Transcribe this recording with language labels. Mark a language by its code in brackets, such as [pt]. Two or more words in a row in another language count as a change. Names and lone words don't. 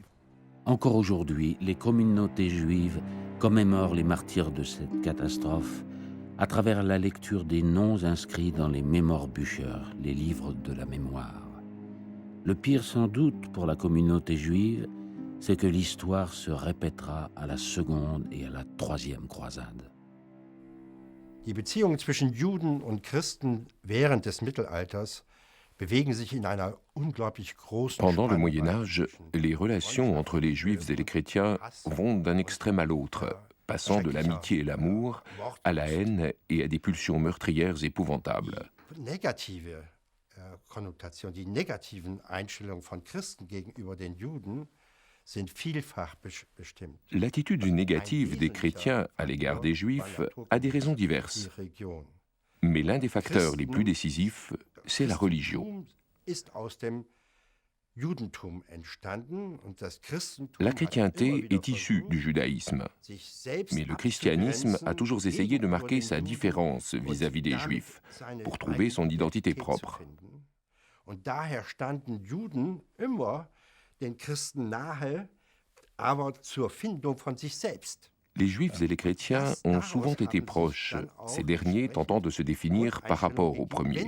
[fr] Encore aujourd'hui, les communautés juives commémorent les martyrs de cette catastrophe à travers la lecture des noms inscrits dans les Memorbücher, les livres de la mémoire. Le pire sans doute pour la communauté juive, c'est que l'histoire se répétera à la seconde et à la troisième croisade. [de] Die Beziehungen zwischen Juden und Christen während des Mittelalters bewegen sich in einer unglaublich großen [fr] Pendant le [de] Spannweite. [fr] Moyen Âge, les relations entre les Juifs et les chrétiens vont d'un extrême à l'autre, passant de l'amitié et l'amour à la haine et à des pulsions meurtrières épouvantables. [de] Die negative Konnotation, die negativen Einstellungen von Christen gegenüber den Juden sind vielfach bestimmt. [fr] L'attitude négative des chrétiens à l'égard des Juifs a des raisons diverses. Mais l'un des facteurs les plus décisifs, c'est la religion. [de] Ist aus dem [fr] La chrétienté est issue du judaïsme, mais le christianisme a toujours essayé de marquer sa différence vis-à-vis des Juifs, pour trouver son identité propre. Les Juifs et les chrétiens ont souvent été proches, ces derniers tentant de se définir par rapport aux premiers.